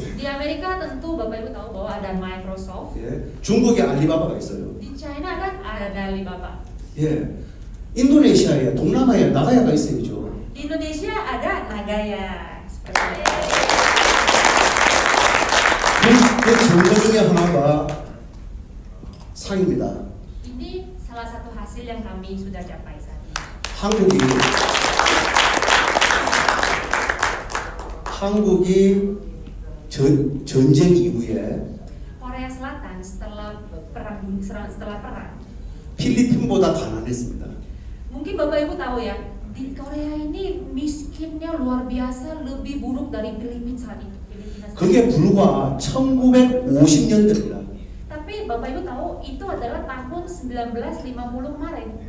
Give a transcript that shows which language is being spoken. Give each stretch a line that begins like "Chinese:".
Indonesian: Di Amerika tentu Bapak Ibu tahu bahwa ada Microsoft.
Korean: 예, 중국에 알리바바가 있어요.
Indonesian: Di China kan ada Alibaba.
Korean: 예, 인도네시아에 동남아에 나가야가 있어야죠.
Indonesian: Di Indonesia ada Nagaya. Seperti itu.
Korean: 그 증거 중에 하나가 상입니다.
Indonesian: Ini salah satu hasil yang kami sudah capai saat ini.
Korean: 한국이 전쟁 이후에
Indonesian: Korea Selatan setelah perang
Korean: 필리핀보다 가난했습니다.
Indonesian: mungkin Bapak Ibu tahu ya, di Korea ini miskinnya luar biasa, lebih buruk dari Filipina saat itu.
Korean: 그게 불과 1950년대입니다.
Indonesian: Tapi Bapak Ibu tahu itu adalah tahun 1950 kemarin.